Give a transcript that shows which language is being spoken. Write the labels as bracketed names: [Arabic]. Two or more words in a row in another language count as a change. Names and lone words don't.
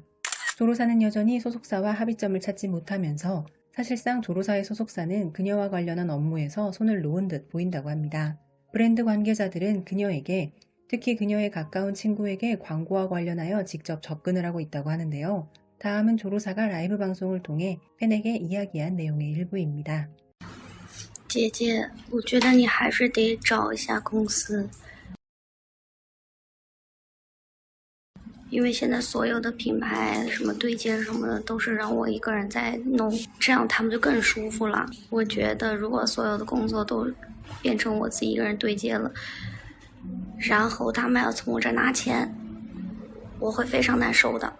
[Korean] 조로사는 여전히 소속사와 합의점을 찾지 못하면서 사실상 조로사의 소속사는 그녀와 관련한 업무에서 손을 놓은 듯 보인다고 합니다. 브랜드 관계자들은 그녀에게, 특히 그녀의 가까운 친구에게 광고와 관련하여 직접 접근을 하고 있다고 하는데요. 다음은 조로사가 라이브 방송을 통해 팬에게 이야기한 내용의 일부입니다. [Chinese] 姐姐，我觉得你还是得找一下公司，因为现在所有的品牌什么对接什么的都是让我一个人在弄，这样他们就更舒服了。我觉得如果所有的工作都变成我自己一个人对接了，然后他们要从我这拿钱，我会非常难受的。